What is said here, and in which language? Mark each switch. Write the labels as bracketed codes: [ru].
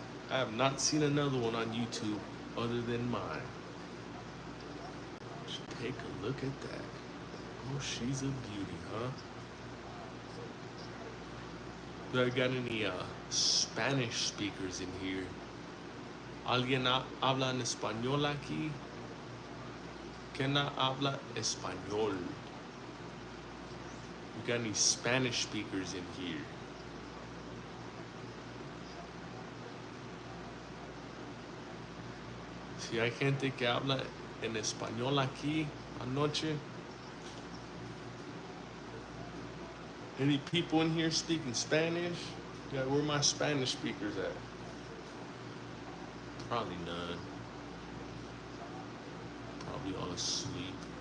[en] I have not seen another one on YouTube other than mine. Just take a look at that. Oh, she's a beauty, huh? Do I got any Spanish speakers in here? [es] ¿Alguien habla en español aquí? ¿Quién habla español? [en] We got any Spanish speakers in here? [es] Si hay gente que habla en español aquí anoche. [en] Any people in here speaking Spanish? Yeah, where my Spanish speakers at? Probably none. Probably all asleep.